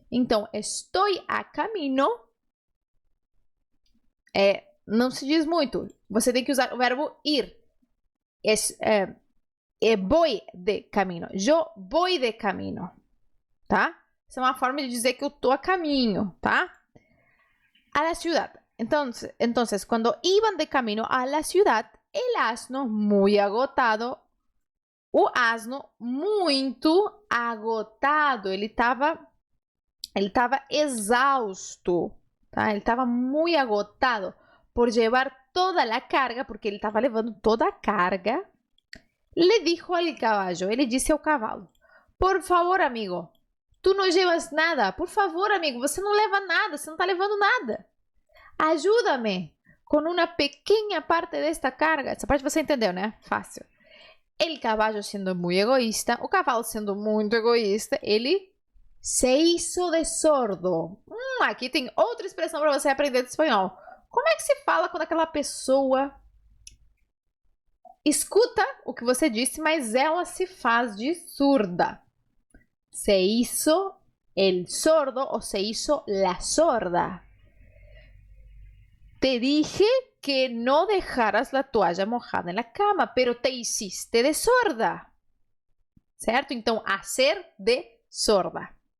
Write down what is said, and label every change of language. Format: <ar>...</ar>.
<pt>Então, estou a caminho não se diz muito. Você tem que usar o verbo ir.</pt> <es>Voy de camino. Eu voy de camino. Tá?</es> <pt>Essa é uma forma de dizer que eu tô a caminho, tá?</pt> <es>A la ciudad. Entonces, cuando iban de camino a la ciudad, el asno muy agotado.</es> <pt>O asno muito agotado. Ele estava exausto, tá? Ele estava muito agotado por levar toda a carga, porque ele estava levando toda a carga.</pt> <es>Le dijo al caballo,</es> <pt>ele disse ao cavalo, por favor, amigo, tu não</pt> <es>llevas</es> <pt>nada. Por favor, amigo, você não leva nada, você não está levando nada. Ajuda-me com uma pequena parte desta carga. Essa parte você entendeu, né? Fácil.</pt> <es>El caballo</es> <pt>sendo muito egoísta, o cavalo sendo muito egoísta, ele</pt> <es>se hizo de sordo.</es> <pt>Aqui tem outra expressão para você aprender de espanhol. Como é que se fala quando aquela pessoa escuta o que você disse, mas ela se faz de surda?</pt> <es>Se hizo el sordo ou se hizo la sorda. Te dije que no dejaras la toalla mojada en la cama, pero te hiciste de sorda.</es> <pt>Certo? Então,</pt> <es>hacer de sorda.</es>